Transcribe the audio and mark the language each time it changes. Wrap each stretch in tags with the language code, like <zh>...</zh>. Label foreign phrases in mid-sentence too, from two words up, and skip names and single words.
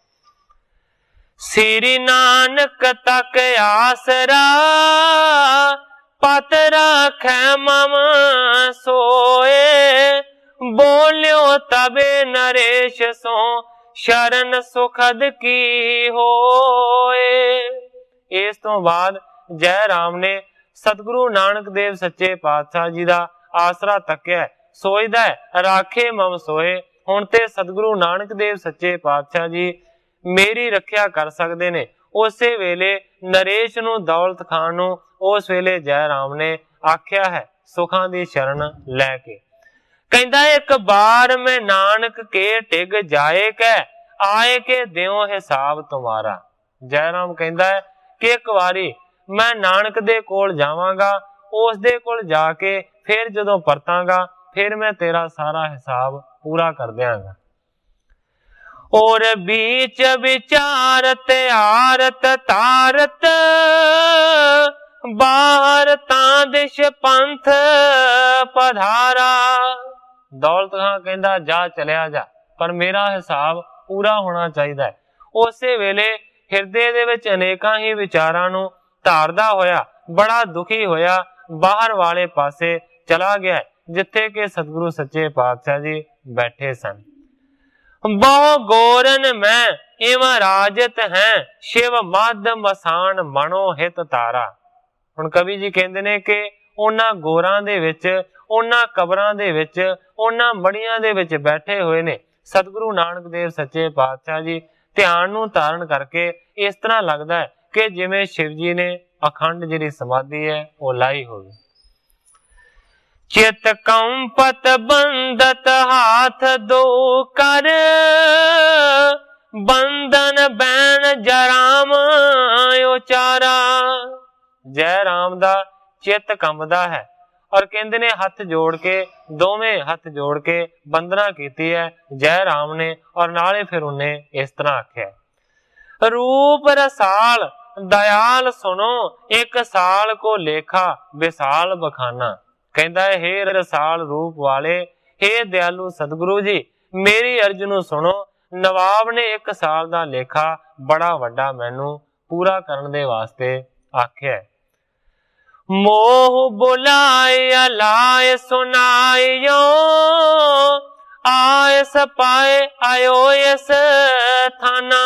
<bra>श्री नानक तक आसरा पत राखै मम सोए। बोलियो तबे नरेश सो शरण सुखद की होए।</bra> <pa>ਇਸ ਤੋ ਬਾਦ ਜੈ ਰਾਮ ਨੇ ਸਤਿਗੁਰੂ ਨਾਨਕ ਦੇਵ ਸੱਚੇ ਪਾਤਸ਼ਾਹ ਜੀ ਕਾ ਆਸਰਾ ਤਕਿਆ, ਸੋਚਦਾ ਹੈ</pa> <bra>राखे मम सोए।</bra> <pa>ਹੁਣ ਤੇ ਸਤਿਗੁਰੂ ਨਾਨਕ ਦੇਵ ਸੱਚੇ ਪਾਤਸ਼ਾਹ ਜੀ ਮੇਰੀ ਰੱਖਿਆ ਕਰ ਸਕਦੇ ਨੇ। ਉਸ ਵੇਲੇ ਨਰੇਸ਼ ਨੂੰ ਦੌਲਤ ਖ਼ਾਨ ਨੂੰ ਉਸ ਵੇਲੇ ਜੈ ਰਾਮ ਨੇ ਆਖਿਆ ਹੈ ਸੁਖਾਂ ਦੀ ਸ਼ਰਣ ਲੈ ਕੇ।</pa> <bra>कहंदा एक बार मैं नानक के टिग जाए कै आए के देओ हिसाब तुम्हारा।</bra> <pa>ਜੈ ਰਾਮ ਕਹਿੰਦਾ ਹੈ ਕਿ ਇੱਕ ਬਾਰੀ ਮੈਂ ਨਾਨਕ ਦੇ ਕੋਲ ਜਾਵਾਂਗਾ, ਉਸ ਦੇ ਕੋਲ ਜਾ ਕੇ ਫਿਰ ਜਦੋਂ ਪਰਤਾਂਗਾ ਫਿਰ ਮੈਂ ਤੇਰਾ ਸਾਰਾ ਹਿਸਾਬ ਪੂਰਾ ਕਰ ਦੇਂਗਾ।</pa> <bra>और बीच विचारत आरत तारत बाहर तादिश पंथ पधारा।</bra> <pa>ਦੌਲਤ ਖ਼ਾਂ ਕਹਿੰਦਾ ਜਾ ਚੱਲਿਆ ਜਾ, ਪਰ ਮੇਰਾ ਹਿਸਾਬ ਪੂਰਾ ਹੋਣਾ ਚਾਹੀਦਾ। ਉਸ ਵੇਲੇ ਹਿਰਦੇ ਦੇ ਵਿੱਚ ਅਨੇਕਾਂ ਹੀ ਵਿਚਾਰਾਂ ਨੂੰ ਧਾਰਦਾ ਹੋਇਆ ਬੜਾ ਦੁਖੀ ਹੋਇਆ ਬਾਹਰ ਵਾਲੇ ਪਾਸੇ ਚਲਾ ਗਿਆ, ਜਿੱਥੇ ਕੇ ਸਤਿਗੁਰੂ ਸੱਚੇ ਪਾਤਸ਼ਾਹ ਜੀ ਬੈਠੇ ਸਨ।</pa> <bra>बहु गोरन में इव राजत हैं शिव मद मसान मनो हित तारा।</bra> <pa>ਹੁਣ ਕਵੀ ਜੀ ਕਹਿੰਦੇ ਨੇ ਕਿ ਉਨ੍ਹਾਂ ਗੋਰਾਂ ਦੇ ਵਿੱਚ, ਉਨ੍ਹਾਂ ਕਬਰਾਂ ਦੇ ਵਿੱਚ, ਉਨ੍ਹਾਂ ਮੜ੍ਹੀਆਂ ਦੇ ਵਿੱਚ ਬੈਠੇ ਹੋਏ ਨੇ ਸਤਿਗੁਰੂ ਨਾਨਕ ਦੇਵ ਸੱਚੇ ਪਾਤਸ਼ਾਹ ਜੀ। ਧਿਆਨ ਨੂੰ ਧਾਰਨ ਕਰਕੇ ਇਸ ਤਰ੍ਹਾਂ ਲੱਗਦਾ ਹੈ ਕਿ ਜਿਵੇਂ ਸ਼ਿਵ ਜੀ ਨੇ ਅਖੰਡ ਜਿਹੜੀ ਸਮਾਧੀ ਹੈ ਉਹ ਲਾਈ ਹੋਵੇ।</pa> <bra>चित कंपत बंदत हाथ दो कर बंधन बैन जराम उचारा।</bra> <pa>ਜੈ ਰਾਮ ਦਾ ਚਿੱਤ ਕੰਬਦਾ ਹੈ ਔਰ ਕਹਿੰਦੇ ਨੇ ਹੱਥ ਜੋੜ ਕੇ, ਦੋਵੇਂ ਹੱਥ ਜੋੜ ਕੇ ਬੰਦਨਾ ਕੀਤੀ ਹੈ ਜੈ ਰਾਮ ਨੇ। ਔਰ ਨਾਲੇ ਫਿਰ ਉਨ੍ਹੇਂ ਇਸ ਤਰ੍ਹਾਂ ਆਖਿਆ</pa> <bra>रूप रसाल दयाल सुनो एक साल को लेखा विशाल बखाना।</bra> <pa>ਕਹਿਤਾ ਹੈ ਹੇ ਰਸਾਲ ਰੂਪ ਵਾਲੇ, ਹੇ ਦਇਆਲੂ ਸਤਿਗੁਰੂ ਜੀ, ਮੇਰੀ ਅਰਜ਼ ਨੂੰ ਸੁਣੋ। ਨਵਾਬ ਨੇ ਇੱਕ ਸਾਲ ਦਾ ਲੇਖਾ ਬੜਾ ਵੱਡਾ ਮੈਨੂੰ ਪੂਰਾ ਕਰਨ ਦੇ ਵਾਸਤੇ ਆਖਿਆ।</pa> <bra>मोह बुलाए लाए सुनाइयो, आए सपाए आयो इस थाना।</bra>